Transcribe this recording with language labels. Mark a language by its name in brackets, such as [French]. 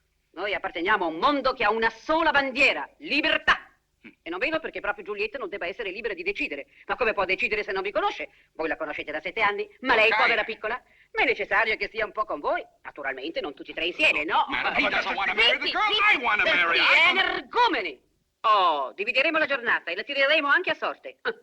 [Italian] Noi apparteniamo a un mondo che ha una sola bandiera, libertà. E non vedo perché proprio Giulietta non debba essere libera di decidere. Ma come può decidere se non vi conosce? Voi la conoscete da 7 anni, ma lei, povera piccola, ma è necessario che sia un po' con voi. Naturalmente non tutti e tre insieme, no? [English] Man, he doesn't want to marry the girl I want to marry. [Italian] Energumeni! Oh, divideremo la giornata e la tireremo anche a sorte.